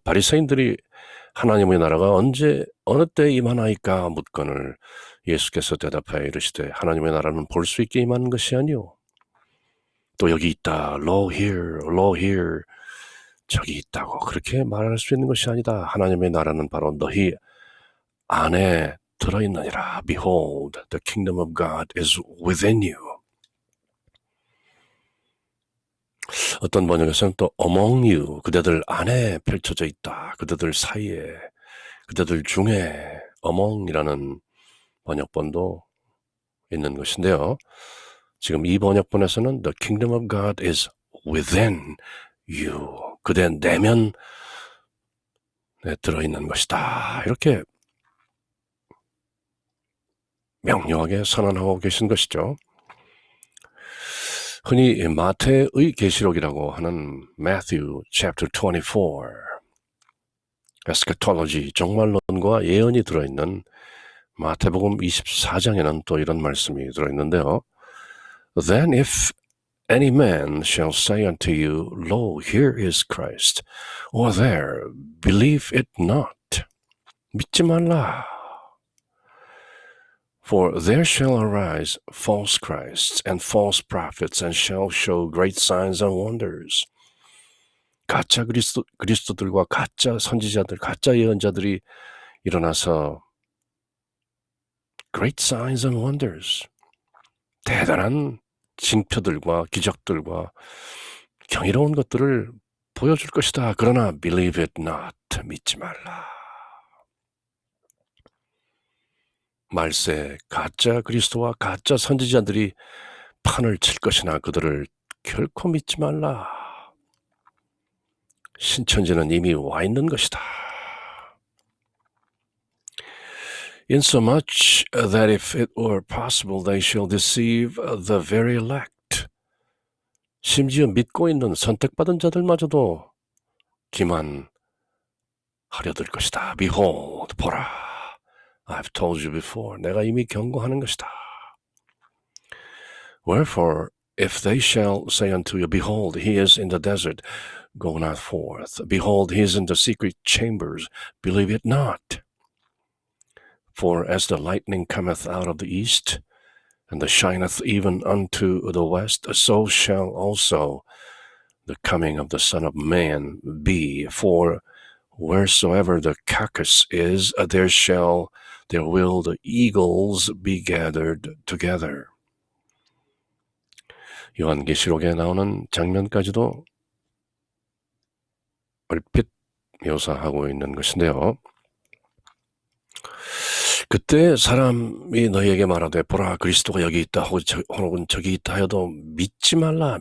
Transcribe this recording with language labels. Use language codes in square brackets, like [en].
[ko] 바리새인들이 하나님의 나라가 언제 어느 때 임하나이까 묻거늘 예수께서 대답하여 이르시되 하나님의 나라는 볼 수 있게 임하는 것이 아니오. 또 여기 있다, [en] lo here, [ko] 저기 있다고 그렇게 말할 수 있는 것이 아니다. 하나님의 나라는 바로 너희 안에 들어있느니라. [en] Behold, the kingdom of God is within you. [ko] 어떤 번역에서는 또 [en] among you, [ko] 그대들 안에 펼쳐져 있다. 그대들 사이에, 그대들 중에 among이라는 번역본도 있는 것인데요. 지금 이 번역본에서는 [en] the kingdom of God is within you. [ko] 그대 내면 들어있는 것이다. 이렇게 명료하게 선언하고 계신 것이죠. 흔히 마태의 계시록이라고 하는 [en] Matthew chapter 24, eschatology, [ko] 종말론과 예언이 들어있는 마태복음 24장에는 또 이런 말씀이 들어있는데요. [en] Then if any man shall say unto you, Lo, here is Christ, or there, believe it not. [ko] 믿지 말라. [en] For there shall arise false Christs and false prophets, and shall show great signs and wonders. [ko] 가짜 그리스도들과 가짜 선지자들, 가짜 예언자들이 일어나서 [en] great signs and wonders, [ko] 대단한 징표들과 기적들과 경이로운 것들을 보여줄 것이다. 그러나 [en] believe it not, [ko] 믿지 말라. 말세 가짜 그리스도와 가짜 선지자들이 판을 칠 것이나 그들을 결코 믿지 말라. 신천지는 이미 와 있는 것이다. [en] Insomuch that if it were possible they shall deceive the very elect. [ko] 심지어 믿고 있는 선택받은 자들마저도 기만하려 들 것이다. [en] Behold, [ko] 보라. [en] I've told you before. [ko] 내가 이미 경고하는 것이다. [en] Wherefore, if they shall say unto you, Behold, he is in the desert, go not forth. Behold, he is in the secret chambers, believe it not. For as the lightning cometh out of the east, and shineth even unto the west, so shall also the coming of the Son of Man be. For wheresoever the carcass is, there will the eagles be gathered together. [ko] 요한계시록에 나오는 장면까지도 얼핏 묘사하고 있는 것인데요. 그때 사람이 너희에게 말하되 보라 그리스도가 여기 있다 혹은 저기 있다 하여도 믿지 말라.